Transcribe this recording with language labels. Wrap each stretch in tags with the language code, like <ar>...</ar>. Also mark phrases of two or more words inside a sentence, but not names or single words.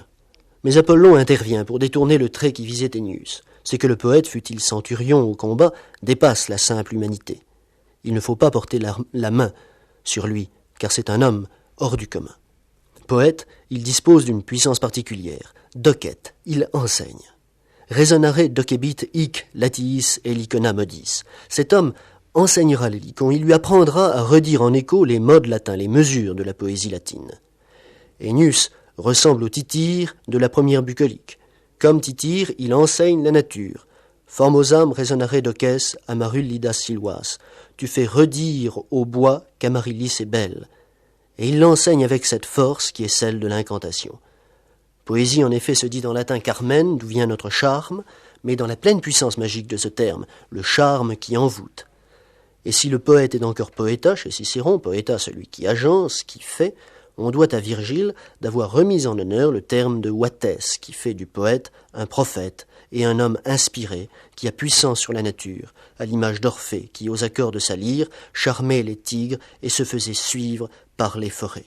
<fr>Mais Apollon intervient pour détourner le trait qui visait Ennius. C'est que le poète, fût-il centurion au combat, dépasse la simple humanité. Il ne faut pas porter la main sur lui, car c'est un homme hors du commun. Poète, il dispose d'une puissance particulière. Docet, il enseigne.</fr> <la>Resonare docebit hic latiis et licona modis.</la> <fr>Cet homme enseignera les licons, il lui apprendra à redire en écho les modes latins, les mesures de la poésie latine. Ennius ressemble au Tityre de la première bucolique. Comme Tityre, il enseigne la nature.</fr> <la>Formosam resonare doces amarullidas silvas.</la> <fr>Tu fais redire au bois qu'Amaryllis est belle. Et il l'enseigne avec cette force qui est celle de l'incantation. Poésie, en effet, se dit en latin carmen, d'où vient notre charme, mais dans la pleine puissance magique de ce terme, le charme qui envoûte. Et si le poète est encore poeta, chez Cicéron, poeta celui qui agence, qui fait, on doit à Virgile d'avoir remis en honneur le terme de Wattès, qui fait du poète un prophète et un homme inspiré, qui a puissance sur la nature, à l'image d'Orphée, qui, aux accords de sa lyre, charmait les tigres et se faisait suivre par les forêts.</fr>